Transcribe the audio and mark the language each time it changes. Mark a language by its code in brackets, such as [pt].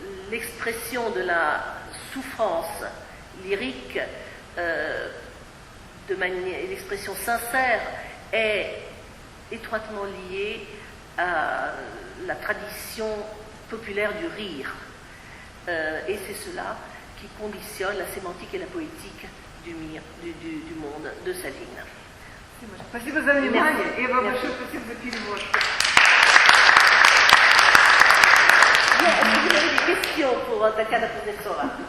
[fr] L'expression de la souffrance lyrique l'expression sincère est étroitement liée à la tradition populaire du rire. Et c'est cela qui conditionne la sémantique et la poétique du monde de Saline. [ru] Спасибо за внимание и вам большое спасибо за перевод. [fr] Est-ce que vous avez des questions pour Tatiana Kuznetsova?